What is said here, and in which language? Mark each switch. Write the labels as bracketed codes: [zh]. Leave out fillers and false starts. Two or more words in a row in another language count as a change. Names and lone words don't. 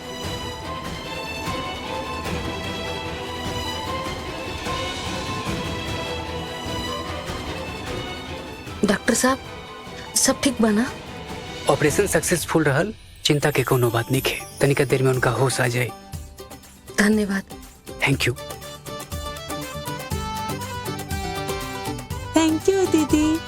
[bho] डॉक्टर साहब, सब ठीक बना? ऑपरेशन सक्सेसफुल रहल, चिंता के कोनो बात नहीं है। तनिका देर में उनका होश आ जाए। धन्यवाद। [en] Thank you. Thank you दीदी।